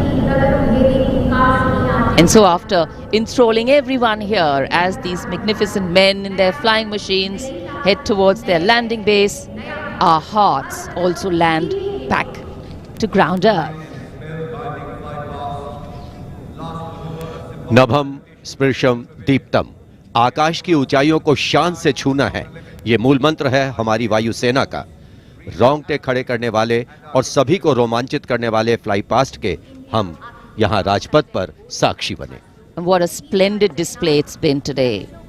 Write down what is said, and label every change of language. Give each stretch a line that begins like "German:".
English: And so after enthralling everyone here as these magnificent men in their flying machines head towards their landing base, our hearts also land back to ground earth.
Sanskrit: नभम स्पृशम Deeptam,
Hindi: आकाश की ऊंचाइयों को शान से छूना है, ये मूल मंत्र है हमारी वायुसेना का। रोंगटे खड़े करने वाले और सभी को रोमांचित करने वाले फ्लाई पास्ट के हम यहाँ राजपथ पर साक्षी बने।
English: And what a splendid display it's been today.